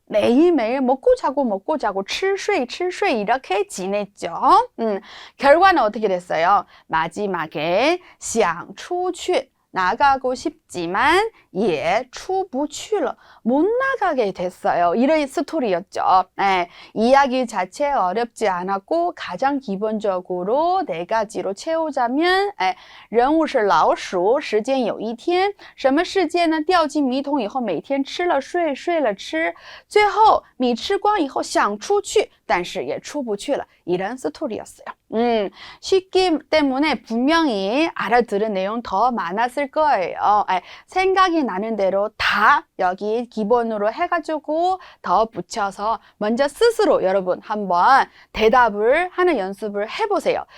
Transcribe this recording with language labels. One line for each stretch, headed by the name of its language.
Korean: 매일매일 먹고 자고 吃睡 이렇게 지냈죠. 결과는 어떻게 됐어요? 마지막에
Chinese: 想出去
Korean: 나가고 싶지만 예,
Chinese: 出不去了
Korean: 못 나가게 됐어요. 이런 스토리였죠.
Chinese: 이야기 자체 어렵지 않았고 가장 기본적으로 4가지로 채우자면 人物是老鼠时间有一天什么事件呢掉进米桶以后每天吃了睡睡了吃最后米吃光以后想出去但是也出不去了
Korean: 이런 스토리였어요. 쉽기 때문에 분명히 알아들은 내용 더 많았을 거예요. 생각이 나는 대로 다 여기 기본으로 해가지고 더 붙여서 먼저 스스로 여러분 한번 대답을 하는 연습을 해보세요.